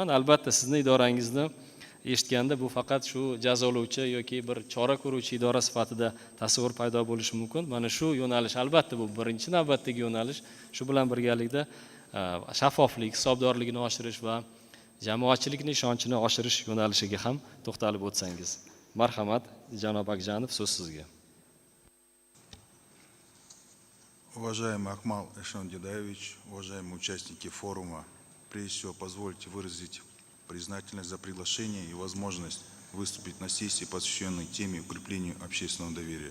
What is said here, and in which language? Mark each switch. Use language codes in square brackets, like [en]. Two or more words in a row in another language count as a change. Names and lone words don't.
[uz] Albatta sizni idorangizni eshitganda bu faqat shu jazolovchi yoki bir chora ko'ruvchi idora sifatida tasavvur paydo bo'lishi mumkin. Mana shu yo'nalish albatta bu birinchi navbatdagi yo'nalish. Shu bilan birgalikda shaffoflik, hisobdorlikni oshirish va jamoatchilikning ishonchini oshirish yo'nalishiga ham to'xtalib o'tsangiz. Marhamat, janob Akjanov, so'z sizga. [ru] Уважаемый Акмал Эшандадayevich, уважаемые участники форума, прежде всего позвольте выразить признательность за приглашение и возможность выступить на сессии, посвященной теме укреплению общественного доверия.